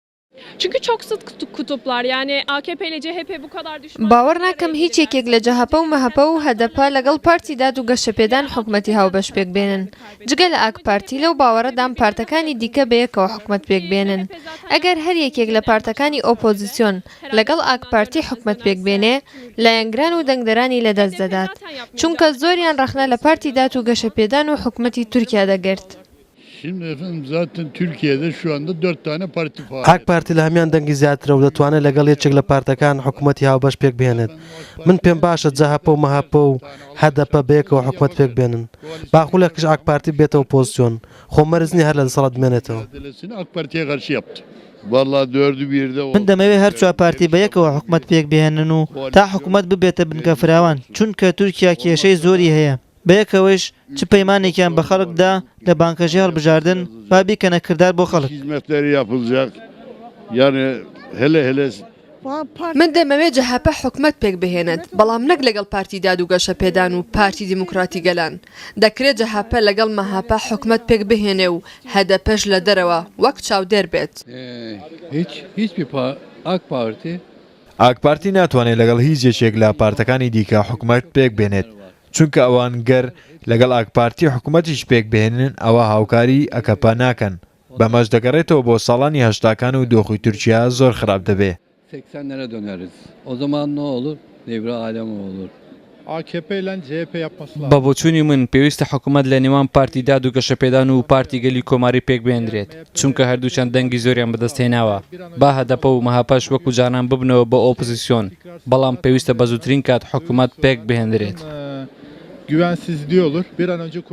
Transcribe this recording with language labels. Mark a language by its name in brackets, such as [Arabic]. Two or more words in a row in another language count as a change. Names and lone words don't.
[Turkish] Çünkü çok sık kutuplar. Yani AKP ile CHP bu kadar düşman. [Central Kurdish] باوەڕ ناکەم هیچ یەکێک لە جەهەپە و مەهەپە و هەدەپە لەگەڵ پارتی داد و گەشەپێدان حکومەتی هاوبەش پێک بێنن جگە لە ئاک پارتی لەو باوەڕەدام پارتەکانی دیکە بەیەکەوە حکومەت پێک بێنن ئەگەر هەر یەکێک لە پارتەکانی ئۆپۆزیسیۆن لەگەڵ ئاک پارتی حکومەت پێک بێنێ لایەنگران و دەنگدەرانی لەدەست دەدات چونکە زۆریان ڕەخنە لە پارتی داد و گەشەپێدان و حکومەتی تورکیا دەگرت. [Turkish] Şimdi efendim zaten Türkiye'de şu anda 4 tane parti faal. [Central Kurdish] ئاک پارتی لە هەمان دەنگی زیاترە و دەتوانێت لەگەڵ یەکێک لە پارتەکان حکوومەتی هاوبەش پێک بێنێت من پێم باشە جەهەپە و مەهەپە و هەدەپە بەیەکەوە حکوومەت پێک بێنن باخولێکش ئاک پارتی بێتەوە پۆزیسیۆن خۆمەرزنی هەر لە دەسەڵات بمێنێتەوە. [Turkish] Mücadelesini AK Parti'ye karşı yaptı. Vallahi 4'ü 1'de [Central Kurdish] من دەمەوێت هەر چوار پارتی بەیەکەوە حکومەت پێک بهێنن و تا حکومەت ببێتە بنکە فراوان چونکە تورکیا کێشەی زۆری هەیە بەیەکەوەش چ پەیمانێکیان بە خەڵکدا لە بانکەژی هەڵبژاردن با بیکەنە کردار بۆ خەڵک. [Turkish] hizmetleri yapılacak. Yani hele [Central Kurdish] من دەمەوێت جەهەپە حکومەت پێک بهێنێت بەڵام نەک لەگەڵ پارتی داد و گەشەپێدان و پارتی دیموکراتی گەلان دەکرێت جەهەپە لەگەڵ مەهەپە حکومەت پێک بهێنێ و هەدەپەش لە دەرەوە وەک چاودێر بێت. [Turkish] hiçbir AK Parti [Central Kurdish] ئاک پارتی ناتوانێت لەگەڵ هیچ یەکێک لە پارتەکانی دیکە حکومەت پێک بێنێت چونکە ئەوان گەر لەگەڵ ئاک پارتی حکومەتیش پێک بهێنن ئەوە هاوکاری ئەکەپا ناکەن بەمەش دەگەڕێتەوە بۆ ساڵانی هەشتاکان و دۆخی تورکیا زۆر خراپ دەبێت. [Turkish] 80'lere döneriz. O zaman ne olur? Devre alemi olur. AKP ile CHP yapması lazım. [Central Kurdish] بە بۆچوونی من پێویستە حکوومەت لە نێوان پارتی داد و گەشەپێدان و پارتی گەلی کۆماری پێک بێنرێت چونکە هەردووچەند دەنگی زۆریان بەدەستهێناوە با هەدەپە و مەهاپەش وەکو جانان ببنەوە بە ئۆپۆزیسیۆن بەڵام پێویستە بە زووترین کات حکوومەت پێک بهێنرێت. [Turkish] Güvensizliği olur. Bir an önce